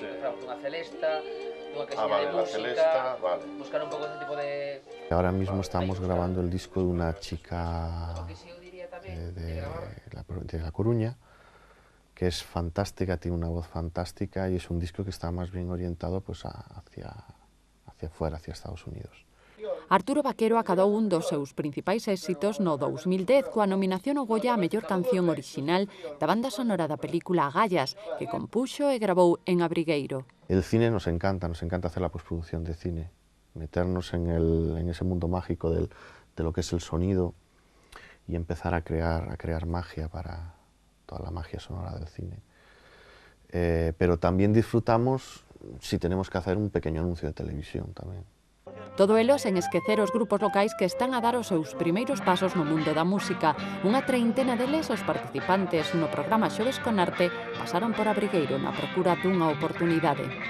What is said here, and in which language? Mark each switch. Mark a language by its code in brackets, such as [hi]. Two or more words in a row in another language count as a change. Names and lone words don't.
[es] Ahora mismo estamos grabando el disco de una chica de La Coruña, que es fantástica, tiene una voz fantástica y es un disco que está más bien orientado pues, hacia afuera, hacia Estados Unidos. [gl] Arturo Vaquero acadou un dos seus principais éxitos no 2010 coa nominación ao Goya a mellor canción orixinal da banda sonora da película Agallas, que compuxo e gravou en Abrigueiro. [es] El cine nos encanta hacer la postproducción de cine, meternos en ese mundo mágico de lo que es el sonido y empezar a crear magia para toda la magia sonora del cine. Pero también disfrutamos si tenemos que hacer un pequeño anuncio de televisión tamén. [gl] Todo elo sen esquecer os grupos locais que están a dar os seus primeiros pasos no mundo da música. Unha treintena deles, os participantes no programa Xoves con Arte, pasaron por Abrigueiro na procura dunha oportunidade.